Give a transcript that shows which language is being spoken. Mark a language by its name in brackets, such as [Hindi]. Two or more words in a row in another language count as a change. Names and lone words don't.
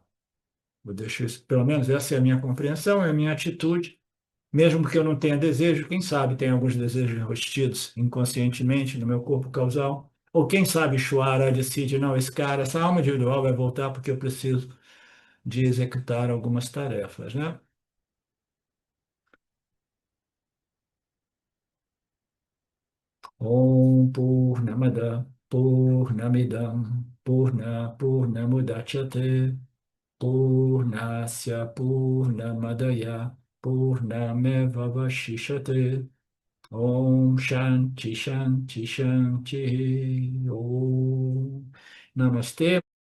[Portuguese] Eu deixo isso, pelo menos essa é a minha compreensão, é a minha atitude. Mesmo que eu não tenha desejo, quem sabe tem alguns desejos enrustidos inconscientemente no meu corpo causal. Ou quem sabe Shwara decide, não, esse cara, essa alma individual vai voltar porque eu preciso de executar algumas tarefas, né? [Sanskrit] Om Purnamada Purnamidam Purnamudachyate Purnasya Purnamadaya Purnamevavashishate Om Shanti Shanti Shanti Om Namastê.